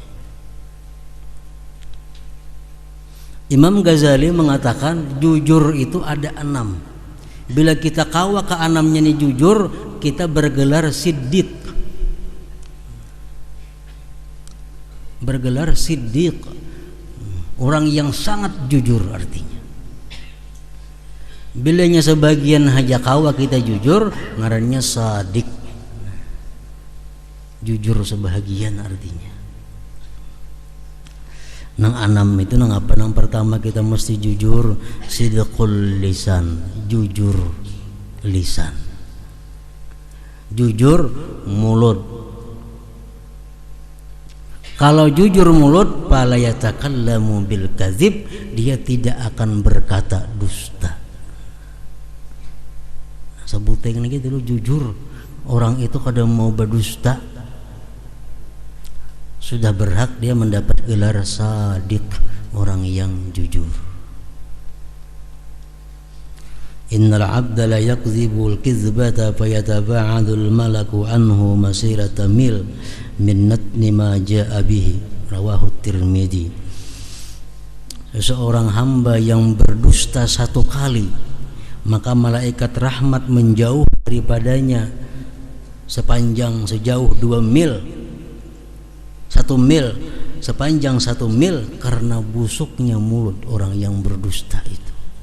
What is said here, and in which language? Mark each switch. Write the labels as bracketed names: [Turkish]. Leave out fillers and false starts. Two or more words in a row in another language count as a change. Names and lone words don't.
[Indonesian] Imam Ghazali mengatakan jujur itu ada 6. Bila kita kawa ke 6-nya ini jujur, kita bergelar siddiq. Bergelar siddiq, orang yang sangat jujur artinya. Bilanya sebagian [Banjar] haja kawa [Indonesian] kita jujur, ngarannya sadik. Jujur sebahagian artinya. Nang 6 itu nang apa? Nang pertama kita mesti jujur, [Arabic] صدق اللسان, [Indonesian] jujur lisan. Jujur mulut. Kalau jujur mulut, [Arabic] فلا يتكلم بالكذب, [Indonesian] dia tidak akan berkata dusta. Sebuteng gitu dulu, jujur. Orang itu kadang mau berdusta, sudah berhak dia mendapat gelar shadiq, orang yang jujur. [Arabic] إن العبد لا يكذب الكذبة فيتباعد الملك عنه مسيرة ميل من نتن ما جاء به، رواه الترمذي. [Indonesian] Seseorang hamba yang berdusta 1 kali, maka malaikat rahmat menjauh daripadanya sejauh 2 mil. 1 mil, sepanjang 1 mil, karena busuknya mulut orang yang berdusta itu.